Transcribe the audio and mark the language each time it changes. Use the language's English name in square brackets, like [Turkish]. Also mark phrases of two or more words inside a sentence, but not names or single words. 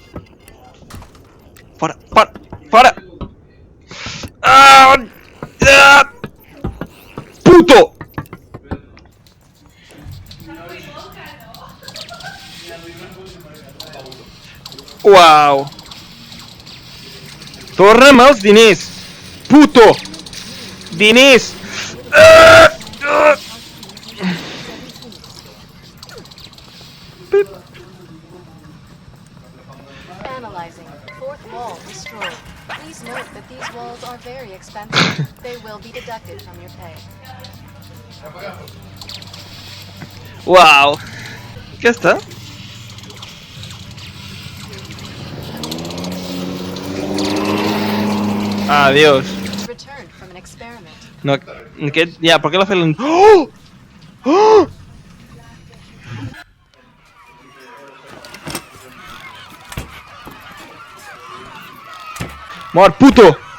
[Catalan] Fora. Puto! Uau. Torna'm els diners. Puto! Diners! [English] Analyzing. Fourth wall destroyed. Please note that these walls are very expensive. They will be deducted from your pay. [Catalan] Uau! Què està? Adiós. [English] Returned from an experiment. [Catalan] No, aquest... Ja, per què l'ha fet l'en... Oh! Oh! Mort, puto!